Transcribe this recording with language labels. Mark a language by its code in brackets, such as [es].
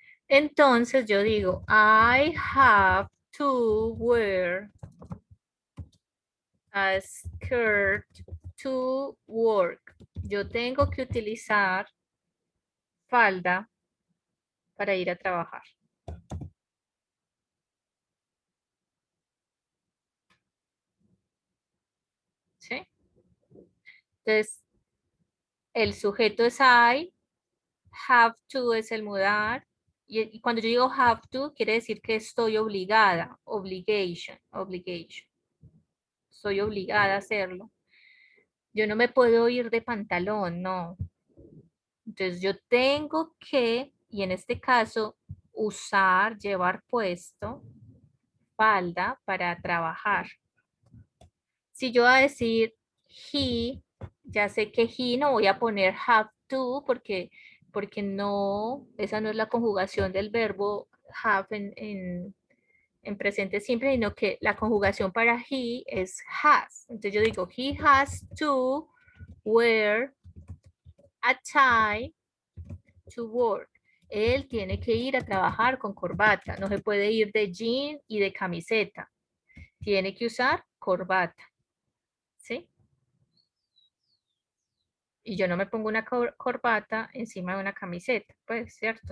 [en] Entonces yo digo, I have to wear a skirt to work. [es] Yo tengo que utilizar falda para ir a trabajar. ¿Sí? Entonces, el sujeto es I, have to es el mudar, y cuando yo digo have to, quiere decir que estoy obligada, obligation, obligation. Soy obligada a hacerlo. Yo no me puedo ir de pantalón, no. Entonces yo tengo que, y en este caso, usar, llevar puesto falda para trabajar. Si yo voy a decir he, ya sé que he no voy a poner have to porque no, esa no es la conjugación del verbo have en presente simple, sino que la conjugación para he es has. [en] Entonces yo digo, he has to wear a tie to work. [es] Él tiene que ir a trabajar con corbata, no se puede ir de jean y de camiseta. Tiene que usar corbata, ¿sí? Y yo no me pongo una corbata encima de una camiseta, pues, ¿cierto?